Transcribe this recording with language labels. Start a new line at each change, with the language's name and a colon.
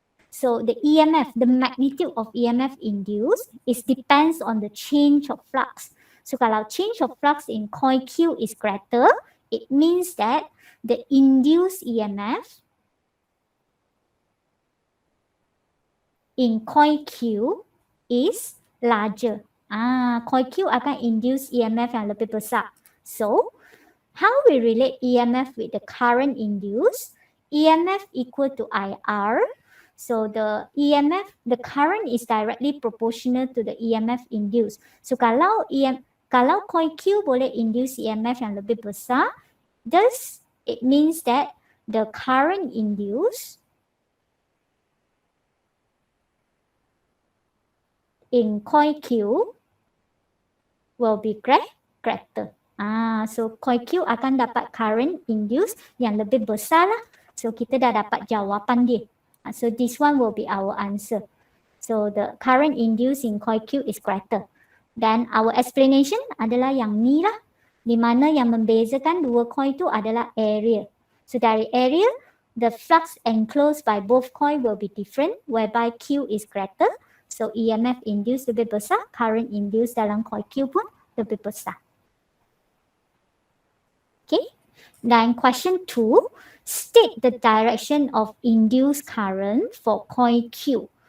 English: So the EMF, the magnitude of EMF induced is depends on the change of flux. So
Malay: kalau
English: change of flux in coil Q is greater, it means that the induced EMF in coil Q is larger.
Malay: Coil Q akan induce EMF yang lebih besar.
English: So, how we relate EMF with the current induced? EMF equal to IR. So the EMF, the current is directly proportional to the EMF induced. So
Malay: kalau
English: coil Q
Malay: boleh
English: induce EMF
Malay: yang lebih besar,
English: thus it means that the current induced in coil Q will be greater.
Malay: So coil Q akan dapat current induced yang lebih besar lah. So kita dah dapat jawapan dia.
English: So this one will be our answer. So the current induced in coil Q is greater.
Malay: Dan
English: our explanation
Malay: adalah yang ni lah. Di mana yang membezakan dua coil tu adalah area.
English: So
Malay: dari
English: area, the flux enclosed by both coil will be different, whereby Q is greater.
Malay: So EMF induced lebih besar, current induced dalam coil Q pun lebih besar.
English: Okay.
Malay: Dan
English: question 2, state the direction of induced current for coil Q.